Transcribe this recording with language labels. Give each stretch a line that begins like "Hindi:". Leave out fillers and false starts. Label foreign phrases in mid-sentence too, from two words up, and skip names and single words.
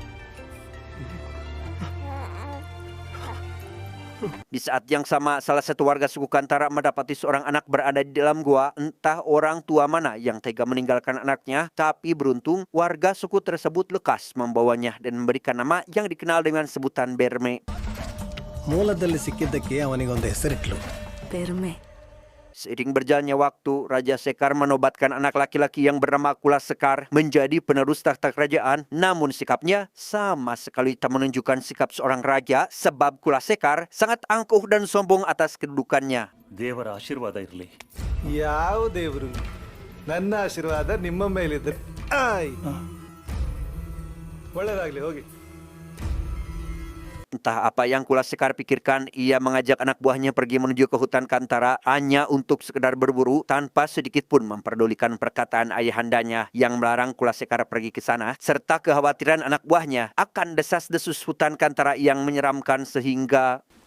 Indonesian: Di saat yang sama, salah satu warga suku Kantara mendapati seorang anak berada di dalam gua. Entah orang tua mana yang tega meninggalkan anaknya, tapi beruntung warga suku tersebut lekas membawanya dan memberikan nama yang dikenal dengan sebutan Berme.
Kannada: ಮೂಲದಲ್ಲಿ ಸಿಕ್ಕಿದ್ದಕ್ಕೆ ಅವನಿಗೊಂದು ಹೆಸರಿಟ್ಲು. ಪೆರ್ಮೆ.
Indonesian: Seiring berjalannya waktu, Raja Sekar menobatkan anak laki-laki yang bernama Kula Sekar menjadi penerus tahta kerajaan. Namun sikapnya sama sekali tak menunjukkan sikap seorang raja, sebab Kula Sekar sangat angkuh dan sombong atas kedudukannya.
Kannada: ದೇವರ ಆಶೀರ್ವಾದ ಇರಲಿ. ಯಾವ ದೇವರು? ನನ್ನ ಆಶೀರ್ವಾದ ನಿಮ್ಮ ಮೇಲಿದೆ. ಒಳ್ಳೆದಾಗ್ಲಿ, ಹೋಗಿ.
Indonesian: Entah apa yang Kula Sekar pikirkan, ia mengajak anak buahnya pergi menuju ke hutan Kantara hanya untuk sekedar berburu tanpa sedikit pun memperdulikan perkataan ayahandanya yang melarang Kula Sekar pergi ke sana, serta kekhawatiran anak buahnya akan desas-desus hutan Kantara yang menyeramkan sehingga